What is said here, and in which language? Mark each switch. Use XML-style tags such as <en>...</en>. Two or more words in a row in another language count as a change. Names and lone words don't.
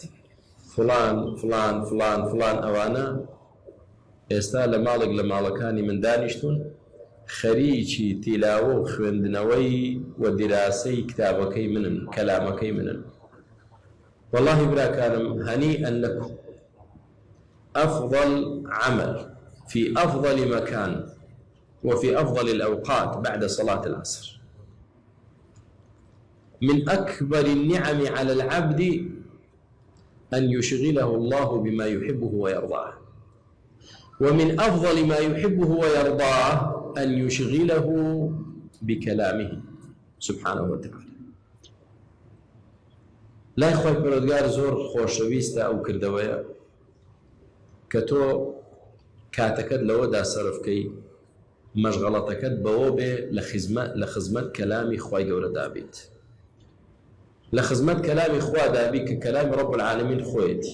<ckb>فلان فلان فلان فلان ئەوانە ئێستا لە ماڵێک لە ماڵەکانی من دانیشتون خەریکی تیلاوە و خوێندنەوەی و دیراسەی کتابەکەی منن کەلامەکەی منن.</ckb> <ar>والله براکانم هەنیئەن لەکم أفضل عمل في أفضل مكان وفي أفضل الأوقات بعد صلاة العصر. من أكبر النعم على العبد أن يشغله الله بما يحبه ويرضاه، ومن أفضل ما يحبه ويرضاه أن يشغله بكلامه سبحانه وتعالى.</ar> <ckb>لا يخوي پەروەردگار زۆر خۆشەویستە ئەو کردەوەیە کە تۆ کاتەکەت لەوەدا سەرفکەی مەشغەڵەتەکەت بەوە بێ لە خزمەت کەلامی خوای گەورەدا بیت، لە خزمەت کەلامی خوادا بی کە کەلامی</ckb> <ar>رب العالمین</ar> <ckb>خۆیەتی.</ckb>